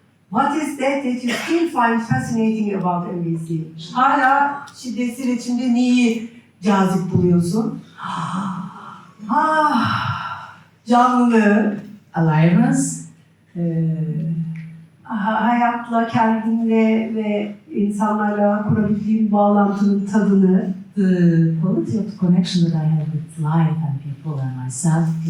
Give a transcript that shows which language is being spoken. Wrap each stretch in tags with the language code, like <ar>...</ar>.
<en>What is that you still find fascinating about NBC?</en> <tr>Hala şiddetsiz iletişimde neyi cazip buluyorsun? Canlılığı,</tr> <en>Aliveness,</en> <tr>hayatla, kendinle ve insanlarla kurabildiğin bağlantının tadını,</tr> <en>the quality of the connection that I have with life and people and myself.</en>